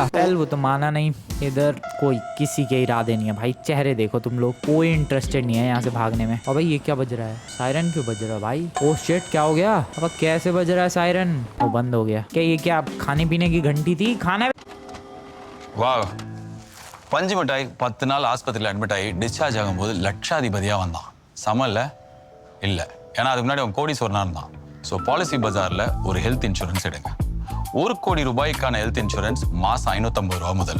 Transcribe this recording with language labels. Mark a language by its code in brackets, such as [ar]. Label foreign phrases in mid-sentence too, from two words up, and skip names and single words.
[hi] वेल वो तो माना नहीं। इधर कोई किसी के इरादे नहीं है भाई, चेहरे देखो तुम लोग, कोई इंटरेस्टेड नहीं है यहाँ से भागने में। और भाई ये क्या बज रहा है? सायरन क्यों बज रहा है भाई? [en] oh shit, [hi] क्या हो गया? अब कैसे बज रहा है सायरन? वो बंद हो गया क्या? ये क्या खाने पीने की घंटी थी? खाना वाह, [ta] பஞ்சு மிட்டாய் 10 நாள் ஆஸ்பத்திரியில் அட்மிட் ஆகி டிஸ்சார்ஜ் ஆகும்போது லட்சாதிபதியாக வந்தான். சமல்ல இல்லை, ஏன்னா அதுக்கு முன்னாடி அவன் கோடீஸ்வரனா இருந்தான். ஸோ பாலிசி பஜாரில் ஒரு [en] health insurance [ta] எடுங்க. 1 கோடி ரூபாய்க்கான [en] health insurance [ta] மாதம் 550 ரூபா முதல்.